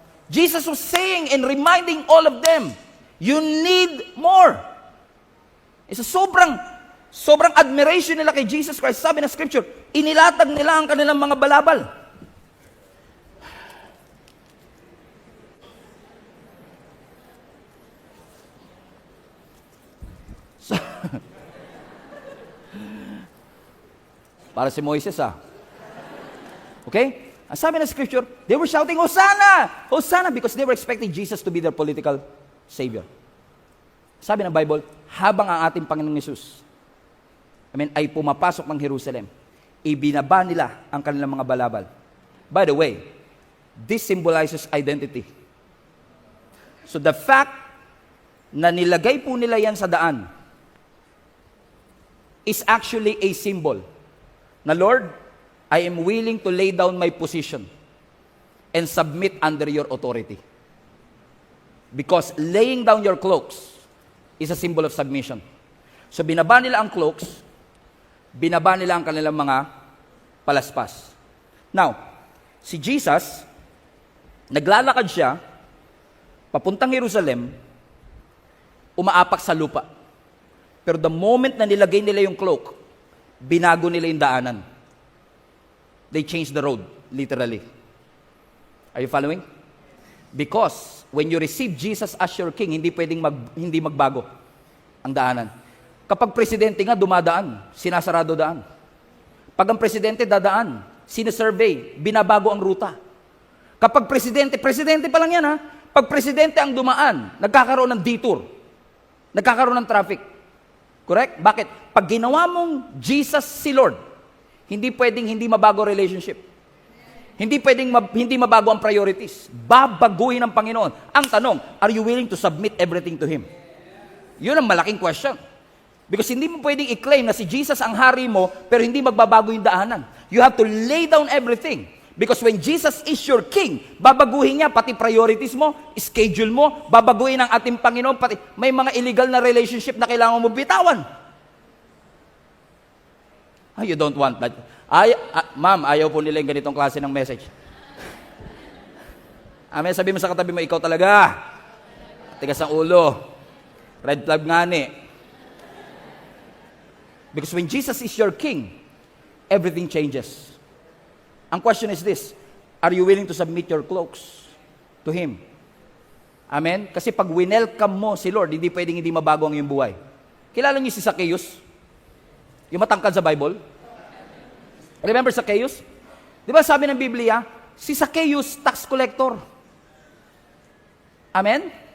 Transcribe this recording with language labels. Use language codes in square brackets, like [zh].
[en] Jesus was saying and reminding all of them, you need more. [tl] Isa sobrang admiration nila kay Jesus Christ. Sabi ng Scripture, inilatag nila ang kanilang mga balabal. Para si Moises Okay? Ang sabi ng Scripture, [en] they were shouting, Hosanna! Hosanna! Because they were expecting Jesus to be their political savior. [tl] Sabi ng Bible, habang ang ating Panginoong Yesus, ay pumapasok ng Jerusalem, ibinaba nila ang kanilang mga balabal. [en] By the way, this symbolizes identity. So the fact [tl] na nilagay po nila yan sa daan [en] is actually a symbol na, Lord, I am willing to lay down my position and submit under your authority. Because laying down your cloaks is a symbol of submission. [tl] So binaba nila ang cloaks, binaba nila ang kanilang mga palaspas. Now, si Jesus, naglalakad siya, papuntang Jerusalem, umaapak sa lupa. Pero [en] the moment [tl] na nilagay nila yung cloak, binago nila yung daanan. [en] They changed the road, literally. Are you following? Because when you receive Jesus as your King, [tl] hindi pwedeng hindi magbago ang daanan. Kapag presidente nga dumadaan, sinasarado daan. Pag ang presidente dadaan, sinasurvey, binabago ang ruta. Kapag presidente pa lang yan Pag presidente ang dumaan, nagkakaroon ng detour. Nagkakaroon ng traffic. Correct? Bakit? Pag ginawa mong Jesus si Lord, hindi pwedeng hindi mabago relationship. Hindi pwedeng hindi mabago ang priorities. Babaguhin ng Panginoon. Ang tanong, [en] are you willing to submit everything to Him? [tl] Yun ang malaking question. Because hindi mo pwedeng i-claim na si Jesus ang hari mo, pero hindi magbabago yung daanan. [en] You have to lay down everything. Because when Jesus is your King, [tl] babaguhin niya pati priorities mo, schedule mo, babaguhin ng ating Panginoon, pati may mga illegal na relationship na kailangan mo bitawan. [en] You don't want that. [tl] Ma'am, ayaw po nila yung ganitong klase ng message. Amen, sabi mo sa katabi mo, ikaw talaga. Tigas ang ulo. Red flag nga ni. [en] Because when Jesus is your King, everything changes. [tl] Ang question is this, [en] are you willing to submit your cloaks to Him? [tl] Amen? Kasi pag winelcome mo si Lord, hindi pwedeng hindi mabago ang iyong buhay. Kilala niyo si Zacchaeus? Yung matangkad sa Bible? Remember Zacchaeus? Di ba sabi ng Biblia, si Zacchaeus, tax collector. Amen?